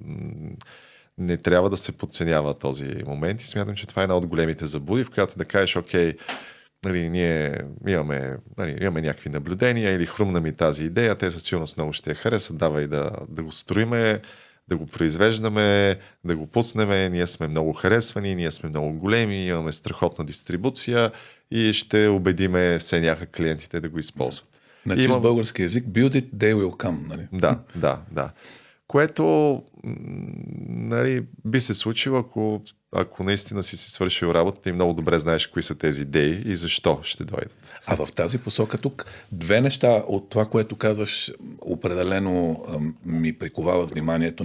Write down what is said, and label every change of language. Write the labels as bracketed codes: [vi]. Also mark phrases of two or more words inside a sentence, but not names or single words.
[bg] Не трябва да се подценява този момент и смятам, че това е една от големите заблуди, в която да кажеш, окей, нали, ние имаме някакви наблюдения или хрумна ми тази идея, те със сигурност много ще я харесат, давай да го строиме, да го произвеждаме, да го пуснем, ние сме много харесвани, ние сме много големи, имаме страхотна дистрибуция и ще убедиме все някак клиентите да го използват. На чист български язик, [en] build it, they will come. [bg] Нали? Да. Което нали, би се случило, ако наистина си свършил работата и много добре знаеш кои са тези идеи и защо ще дойдат. А в тази посока тук две неща от това, което казваш, определено ми приковават вниманието.